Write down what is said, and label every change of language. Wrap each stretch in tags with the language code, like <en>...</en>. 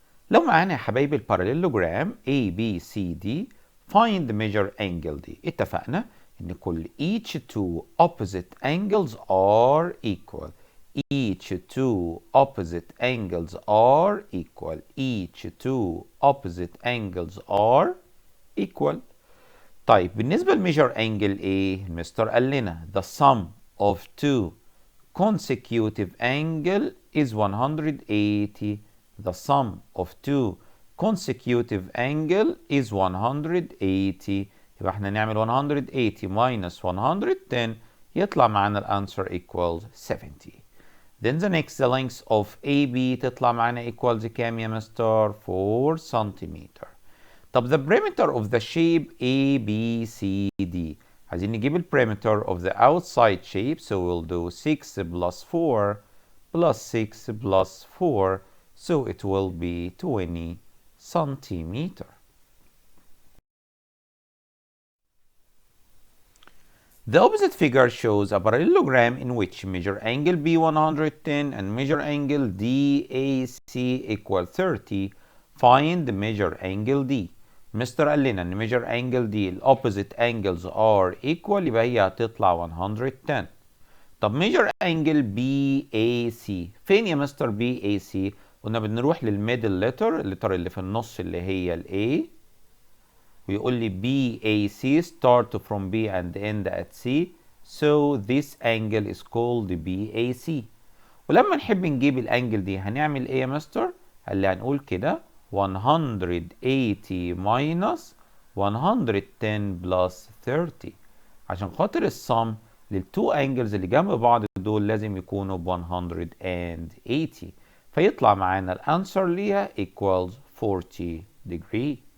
<ar>لو معانا يا حبايبي الباراليلوجرام A B C D</ar> <en>find the measure angle</en> <ar>دي. اتفقنا ان كل</ar> <en>each two opposite angles are equal. Each two opposite angles are equal. Each two opposite angles are equal.</en> <ar>طيب بالنسبة لميجر انجل ايه؟ مستر قال لنا</ar> <en>the sum of two consecutive angle is 180. The sum of two consecutive angle is 180.</en> <ar>يبقى احنا نعمل 180 minus 110 يطلع معانا الانسر equals 70.</ar> <en>Then the next, the length of AB</en> <ar>تطلع معانا equals كام يا مستر؟ 4 سنتيمتر.</ar> <en>طب the perimeter of the shape ABCD.</en> <ar>عايزين نجيب ال</ar> <en>perimeter of the outside shape, so we'll do 6 plus 4 plus 6 plus 4, so it will be 20 centimeter. The opposite figure shows a parallelogram in which measure angle B 110 and measure angle DAC equal 30. Find measure angle D.</en> <ar>مستر قال لنا ان measure angle D ال</ar> <en>opposite angles are equal،</en> <ar>يبقى هي هتطلع 110. طب measure angle BAC فين يا مستر BAC؟ قلنا بنروح للميدل لتر، اللتر اللي في النص اللي هي ال A، ويقول لي BAC</ar> <en>start from B and end at C, so this angle is called BAC.</en> <ar>ولما نحب نجيب الانجل دي هنعمل ايه يا مستر؟ قال لي هنقول كده 180 minus 110 plus 30، عشان خاطر السم للتو انجلز اللي جنب بعض دول لازم يكونوا ب 180، فيطلع معانا الانسر ليها</ar> <en>equals 40 degree.</en>